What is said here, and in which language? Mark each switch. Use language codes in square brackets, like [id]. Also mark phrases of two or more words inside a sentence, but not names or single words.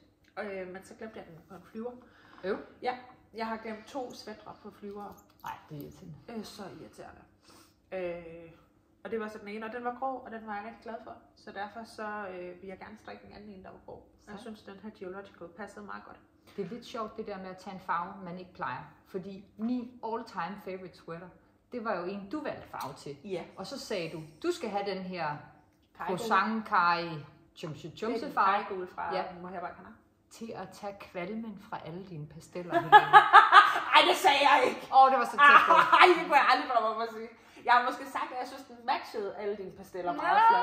[da] Men så glemte jeg den på en flyver. Ja, jeg har glemt 2 sweatre på flyvere. Nej, det er irriterende. Så irriterende. Og det var så den ene, og den var grå, og den var jeg rigtig glad for. Så derfor så vil jeg gerne strikke den anden en, der var grå. Og jeg synes, den her Geological passede meget godt. Det er lidt sjovt det der med at tage en farve, man ikke plejer. Fordi min [en] all-time favorite sweater, [da] det var jo en, du valgte farve til. Ja. Og så sagde du skal have den her croissant kai chumse farve. Det er fra Mohair by Canara. Til at tage kvalmen fra alle dine pasteller. Ej, det sagde jeg ikke. Det var så tæt på. Ej, det kunne jeg aldrig drømme om at sige. Jeg har måske sagt, at jeg synes, den matchede alle dine pasteller meget flot.